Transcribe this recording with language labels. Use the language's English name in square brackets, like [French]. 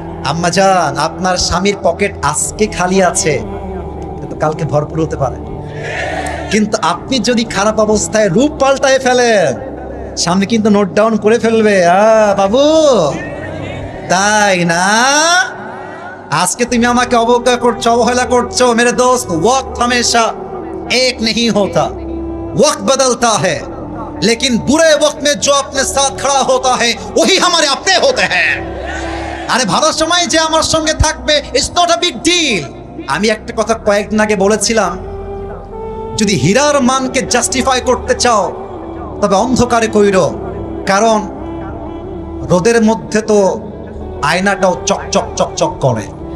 [Bangla] আম্মা জান, আপনার স্বামীর পকেট আজকে খালি আছে কিন্তু কালকে ভরপুর হতে পারে। কিন্তু আপনি যদি খারাপ অবস্থায় রূপ পাল্টায় ফেলেন, স্বামী কিন্তু নোট ডাউন করে ফেলবে। বাবু তাই না? আজকে তুমি আমাকে অবজ্ঞা করছো, অবহেলা করছো। [Hindi] মেরে দোস্ত, ওয়াক্ত हमेशा एक नहीं होता, वक्त बदलता है, लेकिन बुरे वक्त में जो अपने साथ खड़ा होता है वही हमारे अपने होते हैं। [Bangla] আরে ভালো সময় যে আমার সঙ্গে থাকবে, [English] It's not a big deal. [Bangla] আমি একটা কথা কয়েকদিন আগে বলেছিলাম, যদি হীরার মানকে জাস্টিফাই করতে চাও তবে অন্ধকারে কইরো, কারণ রোদের মধ্যে তো আয়নাটাও চকচক চকচক করে।